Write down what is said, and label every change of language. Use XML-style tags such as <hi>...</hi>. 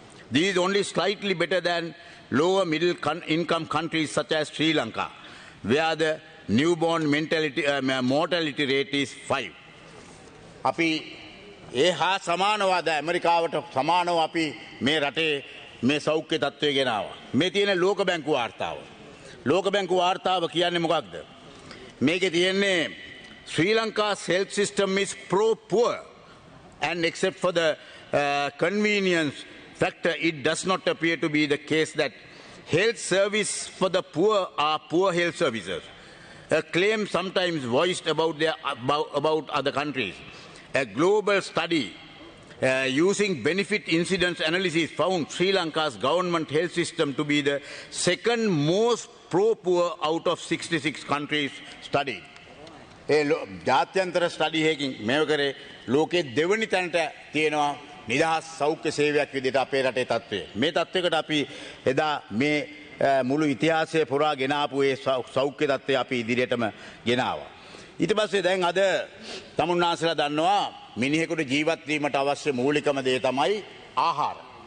<en>This is only slightly better than lower middle income countries such as Sri Lanka, where the newborn mortality rate is 5.</en> <si>අපි ඒ හා සමානව ඇමරිකාවට සමානව අපි මේ රටේ මේ සෞඛ්‍ය තත්ත්වය ගෙනාවා. මේ තියෙන ලෝක බැංකුව වාර්තාව. ලෝක බැංකුව වාර්තාව කියන්නේ මොකක්ද? මේකේ තියෙන්නේ</si> <en>Sri Lanka's health system is pro-poor and except for the convenience factor, it does not appear to be the case that health service for the poor are poor health services. A claim sometimes voiced about other countries. A global study using benefit incidence analysis found Sri Lanka's government health system to be the second most pro-poor out of 66 countries studied.</en> <si>ජාත්‍යන්තර study එකකින් මේව කරේ ලෝකයේ දෙවනි තැනට තියෙනවා නිදහස් සෞඛ්‍ය සේවයක් විදිහට අපේ රටේ තත්ත්වය. මේ තත්ත්වයකට අපි එදා මේ මුළු ඉතිහාසය පුරා ගෙනාපු ඒ සෞඛ්‍ය තත්ත්වය අපි ඉදිරියටම ගෙනාවා. ඊට පස්සේ දැන් අද තමුන්නාසලා දන්නවා මිනිහෙකුට ජීවත් වීමට අවශ්‍ය මූලිකම දේ තමයි ආහාර.</si>